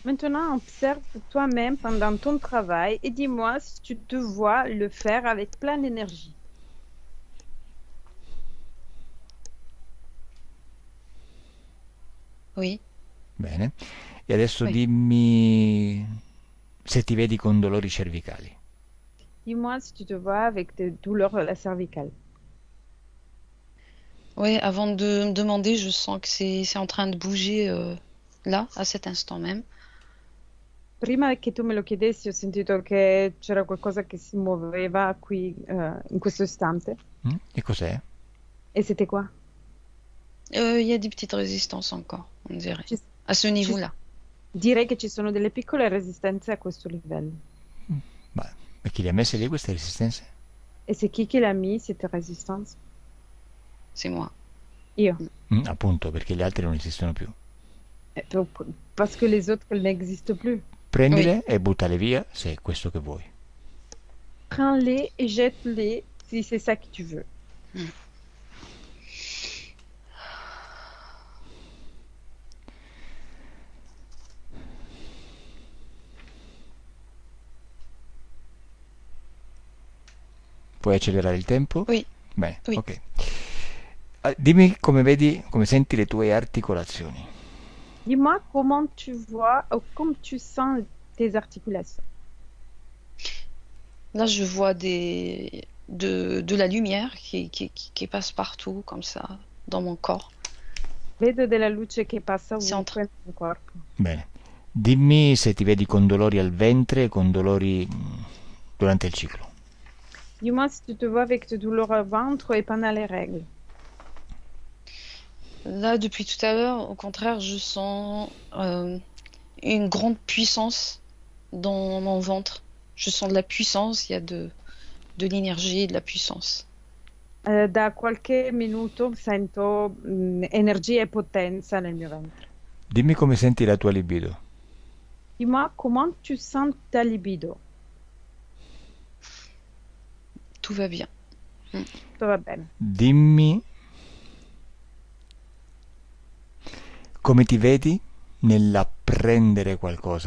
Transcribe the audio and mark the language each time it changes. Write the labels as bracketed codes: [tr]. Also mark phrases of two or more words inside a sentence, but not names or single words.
[fr] Maintenant, observe toi-même pendant ton travail et dis-moi si tu te vois le faire avec plein d'énergie. Oui, [it] Bene. E adesso [fr] oui. [it] dimmi se ti vedi con dolori cervicali. [fr] Dis-moi si tu te vois avec des douleurs à la cervicale. Oui, avant de me demander, je sens que c'est en train de bouger là, à cet instant même. [it] Prima che tu me lo chiedessi, ho sentito che c'era qualcosa che si muoveva qui in questo istante. E cos'è? [fr] E c'était quoi? Il y a des petites résistances encore, on dirait, [it] Ci- [fr] à ce [it] ci- [fr] niveau-là. [it] direi che ci sono delle piccole resistenze a questo livello. Ma, ma chi le ha messe lì queste resistenze? [fr] E c'est qui l'ha mis, cette résistance? C'est moi. [it] Io. Appunto, perché gli altri non esistono più. [fr] Parce que les autres elles n'existent plus. [it] Prendile e buttale via se è questo che vuoi. [fr] Prends-les et jette-les si c'est ça que tu veux. [it] Puoi accelerare il tempo? [fr] Oui, [it] Bene, [fr] oui. [it] ok. Dimmi come vedi, come senti le tue articolazioni. [fr] Dis-moi comment tu vois ou comment tu sens tes articulations. Là, je vois de la lumière qui passe partout, comme ça, dans mon corps. [it] Vedo della luce che passa [fr] C'est [it] ovunque nel mio corpo. Bene. Dimmi se ti vedi con dolori al ventre e con dolori durante il ciclo. [fr] Dis-moi si tu te vois avec des douleurs au ventre et pendant les règles. Là, depuis tout à l'heure, au contraire, je sens une grande puissance dans mon ventre. Je sens de la puissance, il y a de l'énergie et de la puissance. [it] Da qualche minuto sento energia e potenza nel mio ventre. Dimmi come senti la tua libido. [fr] Dis-moi comment tu sens ta libido. Tout va bien. [it] Tutto va bene. Dimmi come ti vedi nell'apprendere qualcosa.